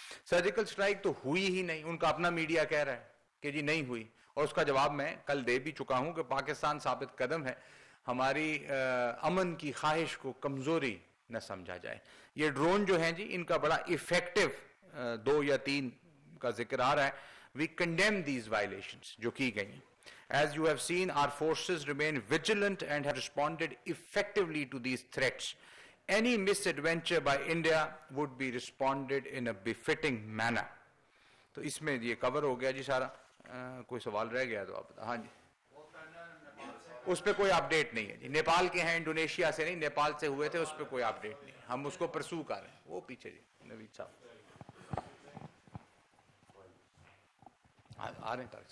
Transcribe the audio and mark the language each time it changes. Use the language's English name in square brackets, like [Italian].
[Urdu] Surgical strike تو ہوئی ہی نہیں, ان کا اپنا میڈیا کہہ رہا ہے کہ جی نہیں ہوئی, اور اس کا جواب میں کل دے بھی چکا ہوں کہ پاکستان ثابت قدم ہے, ہماری امن کی خواہش کو کمزوری نہ سمجھا جائے. یہ ڈرون جو ہیں جی, ان کا بڑا ایفیکٹو 2 یا 3 کا ذکر آ رہا ہے. [English] We condemn these violations [Urdu] جو کی گئی. [English] As you have seen, our forces remain vigilant and have responded effectively to these threats. Any misadventure by India would be responded in a befitting manner. [Urdu] تو اس میں یہ کور ہو گیا جی سارا. کوئی سوال رہ گیا تو آپ بتا. ہاں جی, اس پہ کوئی اپڈیٹ نہیں ہے جی. نیپال کے ہیں, انڈونیشیا سے نہیں, نیپال سے ہوئے تھے, اس پہ کوئی اپڈیٹ نہیں ہے. ہم اس کو پرسو کر رہے ہیں. وہ پیچھے جی نوید صاحب آ رہے ہیں.